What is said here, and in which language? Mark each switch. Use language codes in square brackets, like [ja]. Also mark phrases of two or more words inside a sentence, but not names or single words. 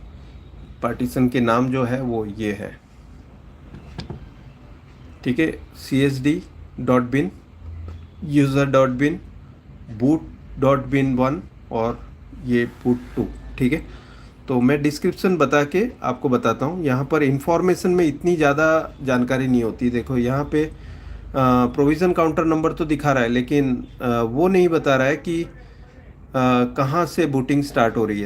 [hi] पार्टीशन के नाम जो है वो ये है, ठीक है। CSD.bin, user.bin, boot.bin1 और ये boot2, ठीक है। तो मैं डिस्क्रिप्शन बता के आपको बताता हूँ। यहाँ पर इंफॉर्मेशन में इतनी ज़्यादा जानकारी नहीं होती। देखो यहाँ पे [en] provision counter number [hi] तो दिखा रहा है, लेकिन वो नहीं बता रहा है कि कहाँ से [en] booting start [hi] हो रही है।